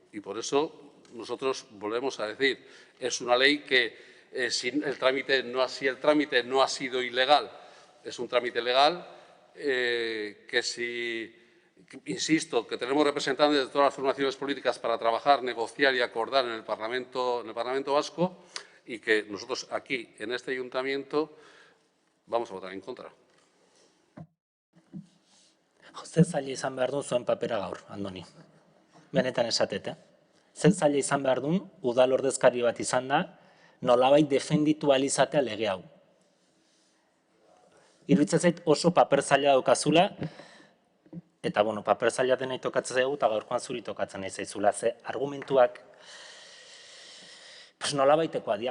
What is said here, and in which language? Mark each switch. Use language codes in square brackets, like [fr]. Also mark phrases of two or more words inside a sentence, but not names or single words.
[es] Y por eso nosotros volvemos a decir, es una ley que si el trámite no ha sido ilegal, es un trámite legal, que si, insisto, que tenemos representantes de todas las formaciones políticas para trabajar, negociar y acordar en el Parlamento Vasco y que nosotros aquí, en este ayuntamiento, vamos a votar en contra. [eu] Zer zaila izan behar duen zuen papera gaur, Andoni. Benetan esatet, Zer zaila izan behar duen, udal ordezkari bat izan da, nolabait defenditu alizatea lege hau. Iruditzen zait oso paper zaila daukazula, eta, bueno, paper zaila denei tokatzen zaigu, eta gaurkoan zuri tokatzen nahi zaizula, ze argumentuak, nolabaitekoa dira.